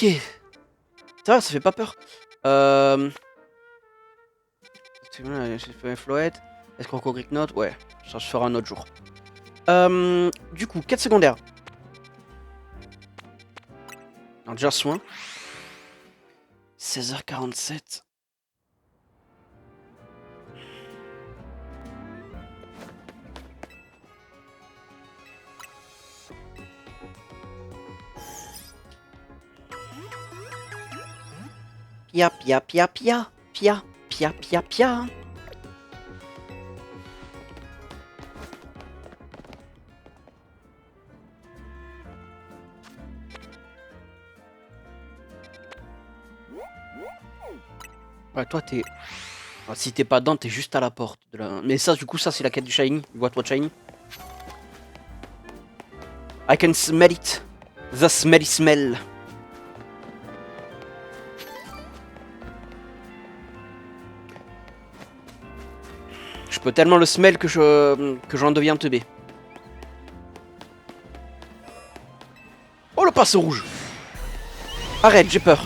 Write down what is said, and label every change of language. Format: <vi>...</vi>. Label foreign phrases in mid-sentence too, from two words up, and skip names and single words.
<fr>Ça va, ça fait pas peur. Floette. Est-ce qu'on Greek Note? Ouais, ça se fera un autre jour. Du coup, quête secondaire. Alors déjà soin. 16h47. Pia pia pia pia pia pia pia pia. Ouais, toi t'es... Ah, si t'es pas dedans, t'es juste à la porte. Mais ça, du coup, ça c'est la quête du Shiny.</fr> <en>What Shiny. I can smell it. The smelly smell.</en> <fr>Je peux tellement le smell que j'en deviens teubé. Oh, le passe rouge. Arrête, j'ai peur.</fr>